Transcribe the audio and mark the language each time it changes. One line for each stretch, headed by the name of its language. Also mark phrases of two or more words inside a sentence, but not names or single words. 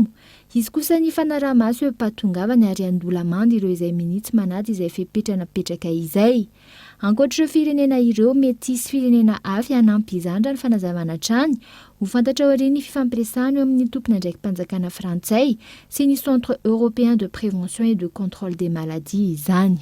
Malagasy: Izy kosa ny fanaraha-maso hoe patongavany ary andolamanda ireo izay minitsy manady izay fepetranapetraka izay. Ankoatr'ireo firenena ireo mety hisy firenena hafa hanampy izandra ny fanazavana trany ho fantatra aorian'ny ny fifampiresahana eo amin'ny tompona andraiki-panjakana frantsay sy ny Centre européen de prévention et de contrôle des maladies izany.